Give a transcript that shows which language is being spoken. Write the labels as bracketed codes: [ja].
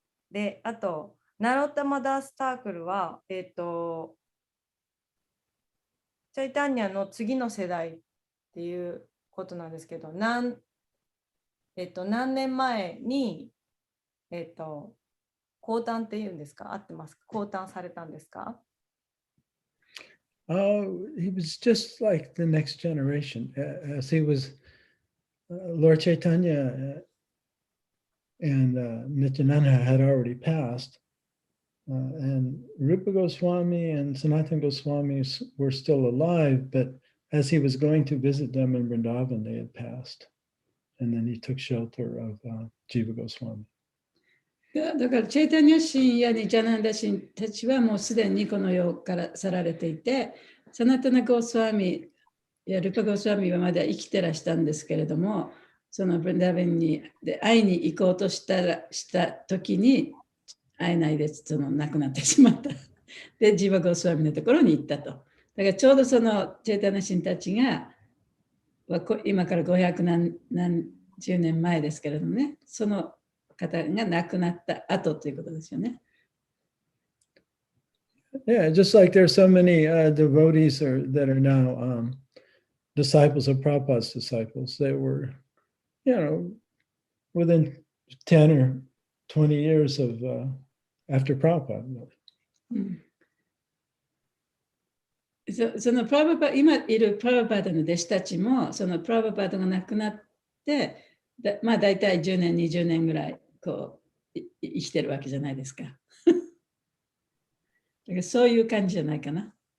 [ja] で、あとナロッタマダースタークルはチャイタンニャの次の世代っていうことなんですけど、何年前に、降誕っていうんですか、合ってますか、降誕されたんですか？ [en] He was just like the next generation, as he was Lord Chaitanya and Nityananda had already passed, and Rupa Goswami and Sanatana Goswami were still alive, but as he was going to visit them in Vrindavan, they had passed, and then he took shelter of Jiva Goswami. [ja] だからチェイタニャ神やニチャナンダ神たちはもうすでにこの世から去られていて、サナタナゴースワミやルパゴースワミはまだ生きてらしたんですけれども、そのブンダーベンに会いに行こうとした時に会えないで亡くなってしまった。で、ジーバゴースワミのところに行ったと。だからちょうどそのチェイタニャ神たちが今から500何十年前ですけれどもね、その方が亡くなった後ということですよね。 [en] Yeah, just like there's so many devotees that are now disciples of Prabhupada's disciples that were, within 10 or 20 years of after Prabhupada. [ja] そのプラブパ今いるプラブパダの弟子たちもそのプラブパダが亡くなってまあ大体10年20年ぐらいこう生きてるわけじゃないですか。だからそういう感じじゃないかな。